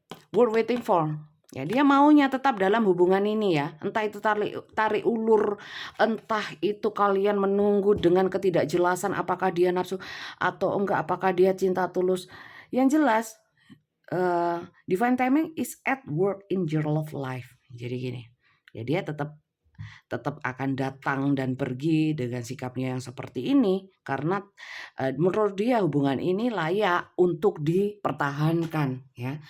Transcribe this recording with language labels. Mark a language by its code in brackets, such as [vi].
[en] We're waiting for. [id] Ya, dia maunya tetap dalam hubungan ini ya. Entah itu tarik ulur, entah itu kalian menunggu dengan ketidakjelasan apakah dia nafsu atau enggak, apakah dia cinta tulus. Yang jelas, [en] divine timing is at work in your love life. [id] Jadi gini, ya dia tetap akan datang dan pergi dengan sikapnya yang seperti ini karena menurut dia hubungan ini layak untuk dipertahankan ya.